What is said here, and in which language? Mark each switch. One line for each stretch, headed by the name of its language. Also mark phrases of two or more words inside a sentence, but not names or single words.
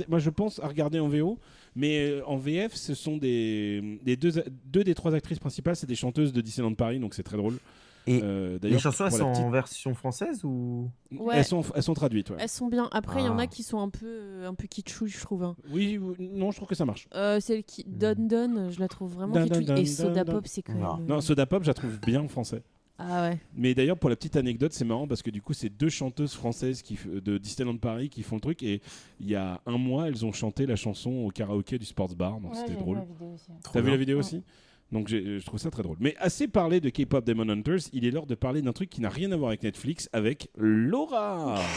French: Moi, je pense à regarder en VO. Mais en VF, ce sont deux des trois actrices principales, c'est des chanteuses de Disneyland Paris, donc c'est très drôle. Et D'ailleurs, les chansons elles pour la sont petite- en version française ou? Ouais. elles sont traduites. Ouais. Elles sont bien. Après, il y en Ah. a qui sont un peu kitschouilles, je trouve. Hein. Oui, non, je trouve que ça marche. Celle qui Don, je la trouve vraiment Dun, dun, kitschouille. dun, Et dun, Soda dun. Pop, c'est quand Non. même. Non, Soda Pop, je la trouve bien en français. Ah ouais. Mais d'ailleurs, pour la petite anecdote, c'est marrant parce que du coup, c'est deux chanteuses françaises de Disneyland Paris qui font le truc. Et il y a un mois, elles ont chanté la chanson au karaoké du Sports Bar. Donc Ouais, c'était j'ai vu drôle. la vidéo aussi. T'as vu la vidéo Ouais. aussi? Donc je trouve ça très drôle. Mais assez parlé de K-pop Demon Hunters, il est l'heure de parler d'un truc qui n'a rien à voir avec Netflix, avec Laura.